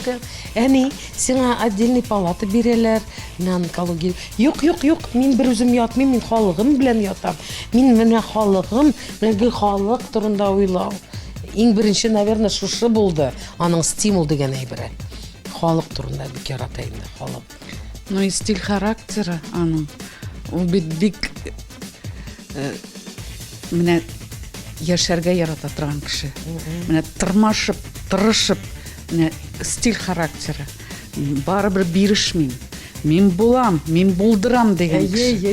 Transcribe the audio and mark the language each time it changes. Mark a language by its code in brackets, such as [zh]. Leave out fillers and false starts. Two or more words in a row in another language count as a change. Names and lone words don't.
[tt] Әни, сиңа [ru] отдельный палата [tt] бирәләр. Менә онкология. Юк, мин бер үзем ятмыйм, мин халыгым белән ятам. Мин менә халыгым, менә гел халык турында уйлау. Иң беренче, наверное, шушы булды. Аның стимул дигән әйбере. Халык турында бик ярата инде, халык. [ru] Ну и стиль характера аның. [tt] Ул бик менә яшәргә ярата торган кеше. Менә тырмашып, тырышып, менә [ru] стиль характера. [tt] Барыбер бирешмим. Мин булам, мин булдырам дигән кеше.